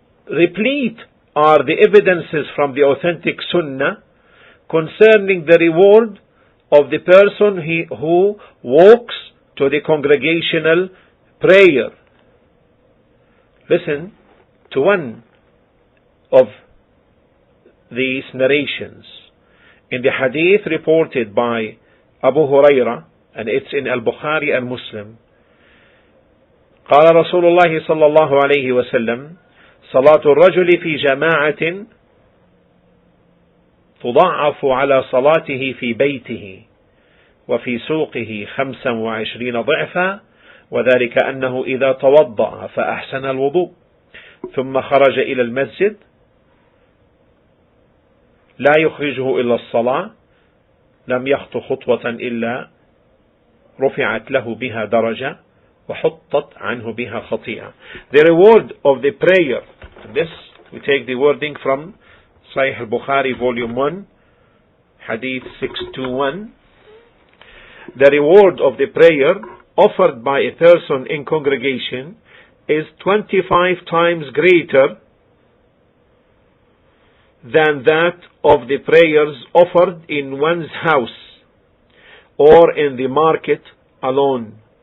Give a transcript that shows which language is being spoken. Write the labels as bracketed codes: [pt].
[en] Replete are the evidences from the authentic Sunnah concerning the reward of the person who walks to the congregational prayer. Listen to one of these narrations. In the hadith reported by Abu Huraira, and it's in Al-Bukhari and Muslim, [ar] قال رسول الله صلى الله عليه وسلم صلاة الرجل في جماعة تضاعف على صلاته في بيته وفي سوقه 25 ضعفا وذلك أنه إذا توضأ فأحسن الوضوء ثم خرج إلى المسجد لا يخرجه إلا الصلاة لم يخط خطوة إلا رفعت له بها درجة وحطت عنه بها خطيئة. [en] The reward of the prayer. This we take the wording from Sahih al-Bukhari volume 1 hadith 621. The reward of the prayer offered by a person in congregation is 25 times greater than that of the prayers offered in one's house or in the market alone.